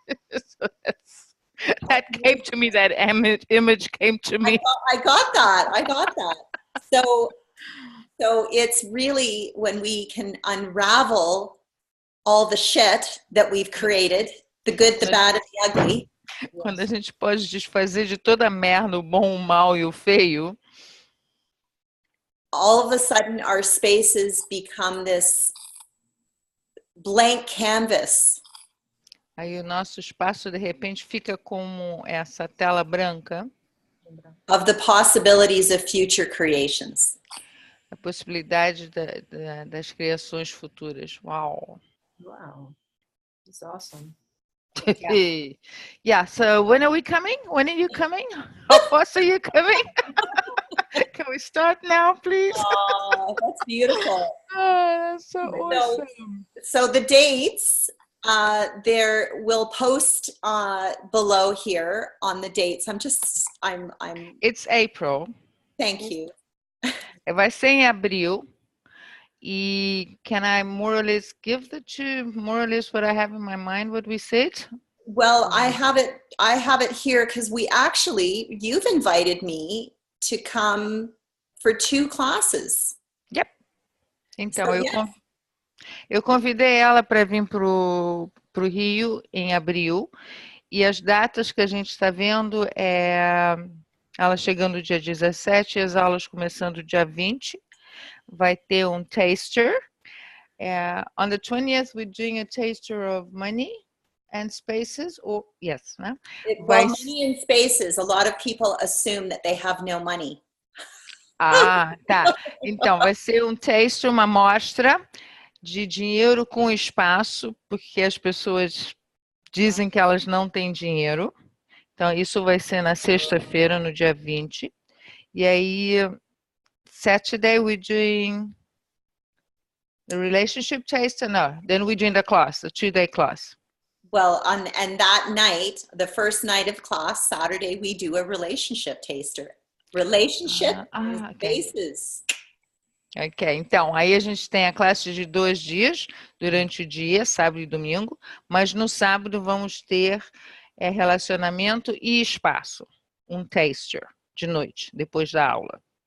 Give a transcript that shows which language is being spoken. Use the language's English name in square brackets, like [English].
[English] So that came to me, that image came to me. I got that. So it's really when we can unravel all the shit that we've created, the good, the bad, and the ugly. [Portuguese] Quando a gente pode desfazer de toda a merda, o bom, o mal e o feio, [English] all of a sudden our spaces become this blank canvas. [Portuguese] aí o nosso espaço de repente fica como essa tela branca [English] Of the possibilities of future creations. [Portuguese] a possibilidade das criações futuras. Uau! [English] Wow. It's awesome. Yeah, so when are we coming? When are you coming? How fast are you coming? Can we start now, please? Oh, that's beautiful. Oh, that's so awesome. So the dates, there will post below here on the dates. I'm It's April. thank you. [Portuguese] Vai ser em abril. [English] E can I more or less give the two, more or less what I have in my mind, what we said? Well, I have it here because you've invited me to come for 2 classes. Yep. Então, So, yes. [Portuguese] eu convidei ela para vir pro Rio em abril, e as datas que a gente está vendo é ela chegando dia 17 e as aulas começando dia 20. Vai ter um taster. [English] On the 20th, we're doing a taster of money and spaces, or yes, né? Well, money and spaces, a lot of people assume that they have no money. [Portuguese] Ah, tá. Então, vai ser um taster, uma amostra de dinheiro com espaço, porque as pessoas dizem que elas não têm dinheiro. Então, isso vai ser na sexta-feira, no dia 20. [English] E aí, Saturday, we're doing the relationship taster. No, then we're doing the class, the 2-day class. Well, and that night, the first night of class, Saturday, we do a relationship taster. Relationship spaces. [Portuguese] Ok, então, aí a gente tem a classe de 2 dias, durante o dia, sábado e domingo, mas no sábado vamos ter relacionamento e espaço, um taster de noite, depois da aula.